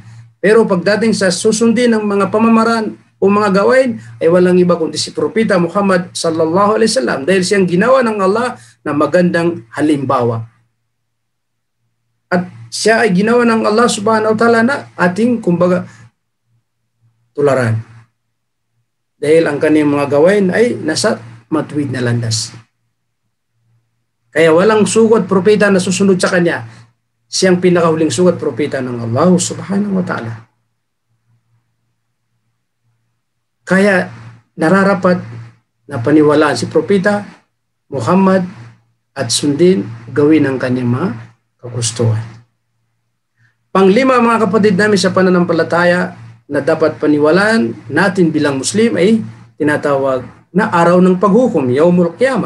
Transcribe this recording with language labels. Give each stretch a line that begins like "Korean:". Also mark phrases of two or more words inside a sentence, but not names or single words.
Filipino: Pero pagdating sa susundin ng mga pamamaraan o mga gawain, ay walang iba kundi si Propeta Muhammad
Arabic: صلى الله عليه وسلم
Filipino: dahil siyang ginawa ng Allah na magandang halimbawa. At siya ay ginawa ng Allah
Arabic: سبحانه وتعالى
Filipino: na ating kumbaga tularan. Dahil ang kanyang mga gawain ay nasa matuwid na landas. Kaya walang sugo at propeta na susunod sa kanya. Siyang pinakahuling sugo at propeta ng Allah
Arabic: سبحانه وتعالى.
Filipino: Kaya nararapat na paniwalaan si Propeta Muhammad at sundin gawin ang kanyang mga kagustuhan. Panglima mga kapatid namin sa pananampalataya na dapat paniwalaan natin bilang Muslim ay tinatawag na araw ng paghukom,
Arabic: يوم القيامة.